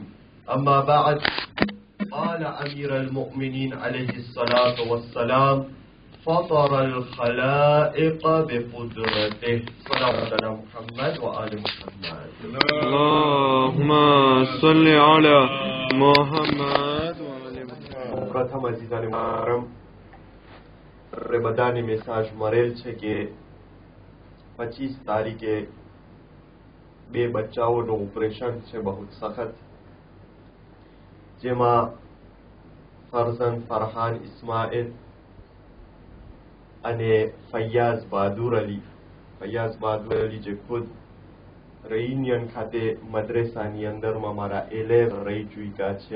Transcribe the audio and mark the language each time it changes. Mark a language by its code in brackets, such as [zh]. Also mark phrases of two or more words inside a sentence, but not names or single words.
[ar] أما بعد، قال أمير المؤمنين عليه الصلاة والسلام: فطر الخلائق بقدرته. صلوات على محمد وآل محمد. اللهم صل على محمد وآل محمد. [gu] પ્રથમ અજીઝાને મુહર્રમ આપણે બધાને મેસેજ મળેલ છે કે 25 તારીખે બે બચ્ચાઓનું ઓપરેશન છે બહુ સખત, જેમાં ફરઝન ફરહાન ઇસ્માઇલ અને ફૈયાઝ બહાદુર અલી જે ખુદ રેયુનિયન ખાતે મદ્રેસાની અંદરમાં મારા એલેવ રહી ચૂક્યા છે.